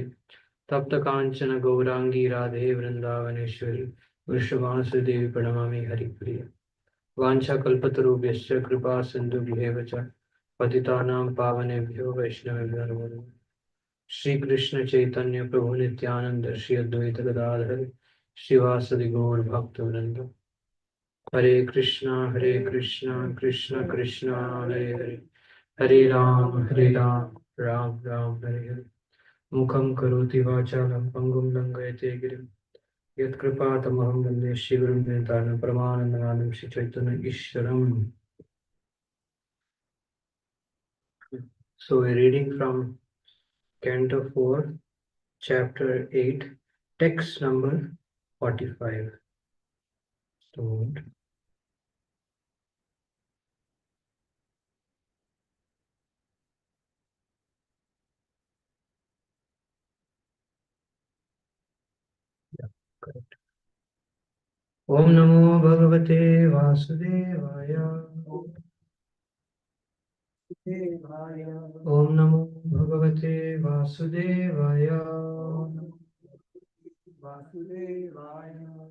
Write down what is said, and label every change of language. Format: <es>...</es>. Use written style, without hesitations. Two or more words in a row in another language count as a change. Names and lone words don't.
<sa>तप्त कांचन गौरांगी राधे वृंदावनेश्वरी वृषभानुसुते देवी प्रणमामि हरिप्रिय। वाञ्छाकल्पतरुभ्यश्च कृपा सिन्धुभ्येव च पतितानां पावनेभ्यो वैष्णवेभ्यो नमो नमः। श्री कृष्ण चैतन्य प्रभु नित्यानंद श्री अद्वैत गदाधर श्रीवासदि गौर भक्तवृंद। हरे कृष्णा कृष्ण कृष्ण हरे हरे हरे राम राम राम हरे हरे। मुखं करोति वाचालं पङ्गुं लङ्घयते गिरिं यत्कृपातमहं वन्दे श्रीगुरुं नितानं परमानन्दमानं श्रीचैतन्य ईश्वरम्।</sa> <en>So we're reading from Canto 4, Chapter 8, text number 45. So, yeah, correct.</en> <sa>Om Namo Bhagavate Vasudevaya. Om Namo Bhagavate Vasudevaya. Vasudevaya.</sa>